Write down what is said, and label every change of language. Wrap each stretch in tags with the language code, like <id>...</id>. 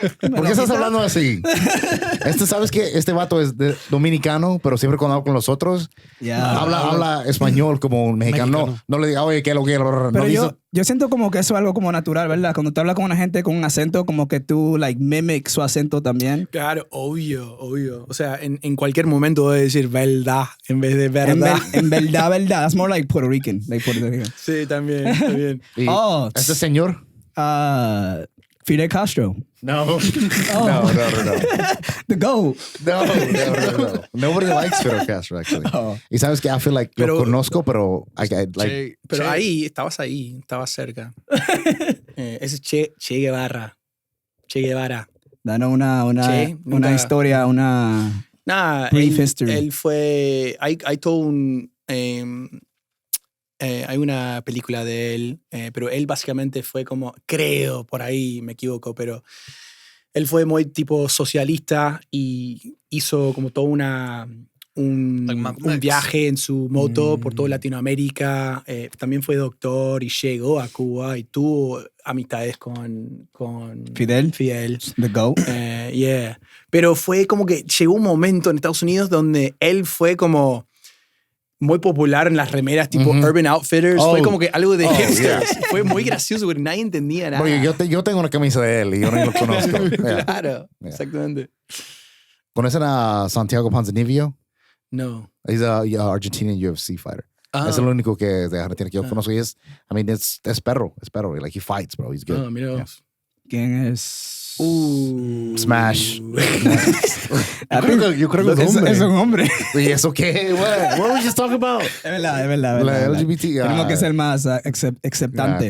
<es>¿Por qué estás hablando así? ¿Sabes qué? Este vato es dominicano, pero siempre cuando hablo con los otros, habla español como un mexicano. No le diga, oye, ¿qué es lo que? Pero yo siento como que eso es algo como natural, ¿verdad? Cuando tú hablas con una gente con un acento, como que tú, mimics su acento también. Claro, obvio. O sea, en cualquier momento voy a decir verdad en vez de verdad. En verdad.</es> <en>That's more like Puerto Rican.</en> <es>Sí, también. ¿Este señor? Fidel Castro. No.</es> <en>The GOAT. No. Nobody likes Fidel Castro, actually.</en> <es>Y sabes que</es> <en>I feel like</en> <es>lo conozco, pero ahí, estabas cerca. Ese es Che Guevara. Danos una historia, una</es> <en>brief history.</en> <es>Él fue... Hay todo un... hay una película de él, pero él básicamente fue como, creo, por ahí me equivoco, pero él fue muy tipo socialista y hizo como todo un viaje en su moto por toda Latinoamérica. También fue doctor y llegó a Cuba y tuvo amistades con</es> <en>Fidel. The GOAT. Yeah.</en> <es>Pero fue como que llegó un momento en Estados Unidos donde él fue como muy popular en las remeras tipo Urban Outfitters. Fue como que algo de hipsters.</es> <en>Yeah.</en> <es>Fue muy gracioso porque nadie entendía nada. Oye, yo tengo una camisa de él y yo no lo conozco. Claro, exactamente. ¿Conocen a Santiago Ponzinibbio? No.</es> <en>He's a Argentinian UFC fighter.</en> <es>Es el único que de Argentina que yo conozco y es perro.</es> <en>Like he fights, bro. He's good.</en> <es>Mira.</es> <en>Yeah.</en> <es>¿Quién es?</es> <en>Smash.</en> <es>yo creo que es un hombre. ¿Y eso qué?</es> <en>What were we just talking about?</en> <es>Es verdad. La LGBT. Tenemos que ser más aceptante.</es>